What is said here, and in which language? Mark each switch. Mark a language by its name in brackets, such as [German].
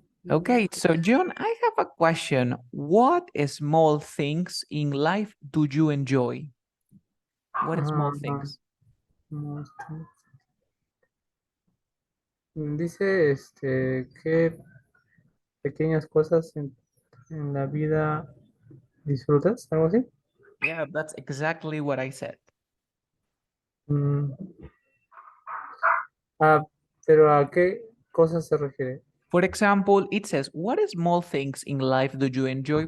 [English] Okay, so John, I have a question. What small things in life do you enjoy? What small things? [Spanish] Most- Dice, ¿qué pequeñas cosas en la vida disfrutas? ¿Algo así? [English] Yeah, that's exactly what I said. [Spanish] Mm, ah, pero ¿a qué cosas se refiere? [English] For example, it says, what small things in life do you enjoy?